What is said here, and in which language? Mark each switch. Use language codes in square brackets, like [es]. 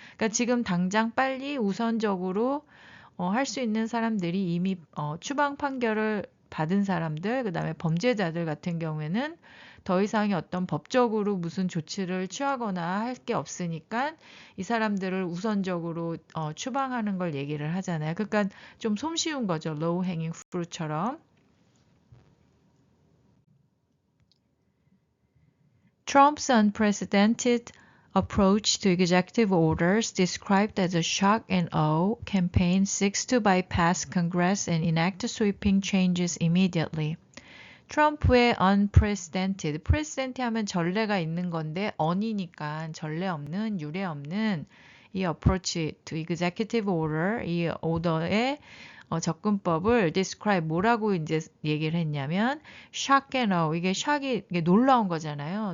[ko] 그러니까 지금 당장 빨리 우선적으로 할 수 있는 사람들이 이미 추방 판결을 받은 사람들, 그다음에 범죄자들 같은 경우에는 더 이상의 어떤 법적으로 무슨 조치를 취하거나 할 게 없으니까 이 사람들을 우선적으로 추방하는 걸 얘기를 하잖아요. 그러니까 좀 솜쉬운 거죠. [en] low hanging fruit처럼. Trump's unprecedented approach to executive orders, described as a shock and awe campaign, seeks to bypass Congress and enact sweeping changes immediately. [ko] 트럼프의 precedented 하면 전례가 있는 건데 on이니까 전례 없는, 유례 없는 이 [en] approach to executive order, [ko] 이 오더의 접근법을 describe 뭐라고 이제 얘기를 했냐면 [en] shock and awe, [ko] 이게 놀라운 거잖아요.